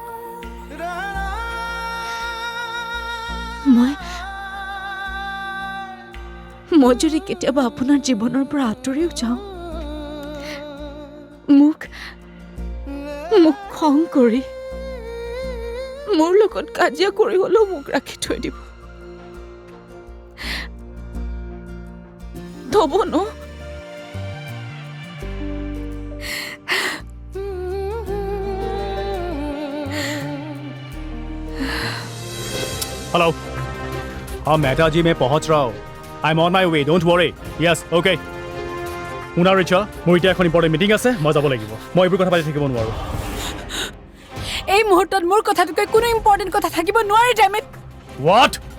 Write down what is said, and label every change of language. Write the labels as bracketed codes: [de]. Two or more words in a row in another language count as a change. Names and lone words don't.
[as] মই যদি কেতিয়াবা আপোনাৰ জীৱনৰ পৰা আঁতৰিও যাওঁ, মোক খং কৰি মোৰ লগত কাজিয়া কৰি হ'লেও মোক ৰাখি থৈ দিব। থব ন? [hi] हेलो, हाँ मेहता जी, मैं पहुंच रहा हूँ। [en] I am on my way, don't worry. Yes, okay. [as] শুনা ৰিচা, মোৰ এতিয়া এখন [en] important meeting [as] আছে, মই যাব লাগিব। মই এইবোৰ কথা পাতি থাকিব নোৱাৰোঁ। এই মুহূৰ্তত মোৰ কথাটোকে কোনো ইম্পৰ্টেণ্ট কথা থাকিব নোৱাৰে। [en] ডেমিট। হোৱাট?